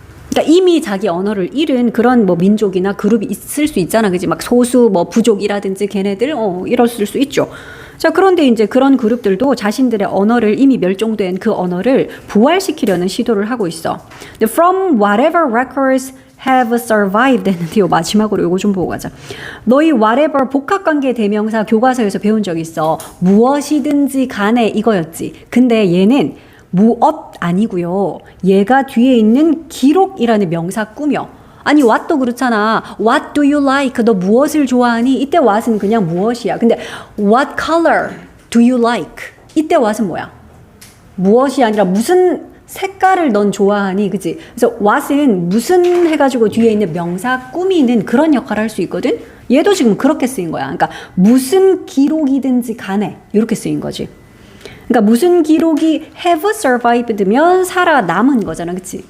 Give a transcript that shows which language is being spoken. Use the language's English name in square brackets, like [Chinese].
[Korean] 그러니까 이미 자기 언어를 잃은 그런 뭐 민족이나 그룹이 있을 수 있잖아. 그지? 막 소수 뭐 부족이라든지 걔네들 이랬을 수 있죠. 자, 그런데 이제 그런 그룹들도 자신들의 언어를 이미 멸종된 그 언어를 부활시키려는 시도를 하고 있어. [English] From whatever records have survived [Korean] 했는데요. 마지막으로 이거 좀 보고 가자. 너희 whatever 복합관계 대명사 교과서에서 배운 적 있어. 무엇이든지 간에 이거였지. 근데 얘는 무엇 아니고요. 얘가 뒤에 있는 기록이라는 명사 꾸며. 아니 what도 그렇잖아. [English] What do you like? [Korean] 너 무엇을 좋아하니? 이때 what은 그냥 무엇이야. 근데 [English] what color do you like? [Korean] 이때 what은 뭐야? 무엇이 아니라 무슨 색깔을 넌 좋아하니? 그치? 그래서 what은 무슨 해가지고 뒤에 있는 명사 꾸미는 그런 역할을 할 수 있거든? 얘도 지금 그렇게 쓰인 거야. 그러니까 무슨 기록이든지 간에 이렇게 쓰인 거지. 그러니까 무슨 기록이 [English] have survived [Korean] 면 살아남은 거잖아. 그치?